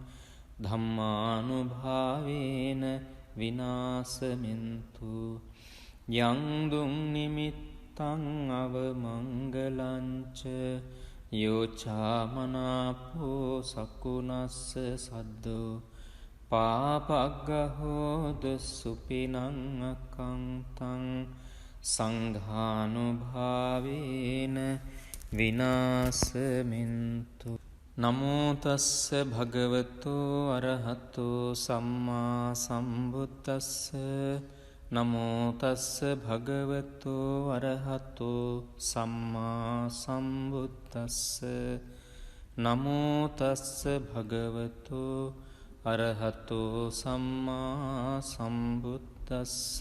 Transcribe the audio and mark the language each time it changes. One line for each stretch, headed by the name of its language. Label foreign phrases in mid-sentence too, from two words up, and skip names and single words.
Pali: ධම්මානුභාවේන විනාසමින්තු යං දුං නිමිත්තං අවමංගලංච යෝචාමනාපෝ සකුණස්ස සද්දෝ පාපග්ගහෝද සුපිනං අකංතං සංඝානුභාවේන විනාසමින්තු. නමෝතස්ස භගවතෝ අරහතෝ සම්මා සම්බුද්දස්ස. නමෝතස්ස භගවතෝ අරහතෝ සම්මා සම්බුද්දස්ස. නමෝතස්ස භගවතෝ අරහතෝ සම්මා සම්බුද්දස්ස.